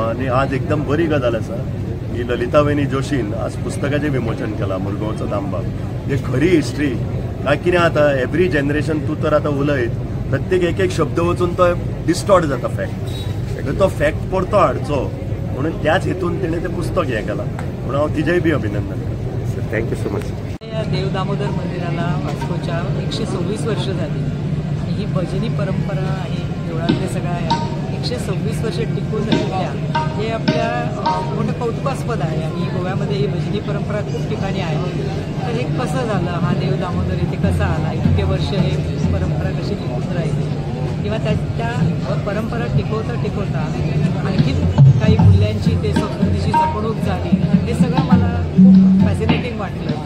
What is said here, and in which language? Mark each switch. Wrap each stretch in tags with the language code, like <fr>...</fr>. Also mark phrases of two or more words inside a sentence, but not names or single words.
<kok>आनी आज एकदम बरी गजाल आसा की ललितावेणी जोशीन आज पुस्तकाचें विमोचन केलां मुरगांवचो दामबाब. हे खरी हिस्ट्री. काय कितें जाता</kok> <en>every generation</en> <kok>तूं तर आतां उलयत प्रत्येक एक शब्द वचून तो डिस्टॉर्ट जाता फॅक्ट. तो फॅक्ट परतो हाडचो म्हणून त्याच हेतून तिणें तें पुस्तक हें केलां. म्हणून हांव तिजेय बी अभिनंदन करतां.</kok> <en>Thank you so much.</en> <mr>या देव दामोदर मंदिराला वास्कोच्या 126 वर्ष झाली आणि ही भजनी परंपरा आणि देवळातले सगळ्या 126 वर्ष टिकून राहिल्या हे आपल्या मोठं कौतुकास्पद आहे. आणि गोव्यामध्ये ही भजनी परंपरा खूप ठिकाणी आहे. तर हे कसं झालं, हा देव दामोदर इथे कसा आला, इतके वर्ष हे परंपरा कशी टिकून राहिली किंवा त्या परंपरा टिकवता आणखी काही मूल्यांची ते संस्कृतीची जपणूक झाली, हे सगळं मला खूप फॅसिनेटिंग वाटलं.</mr>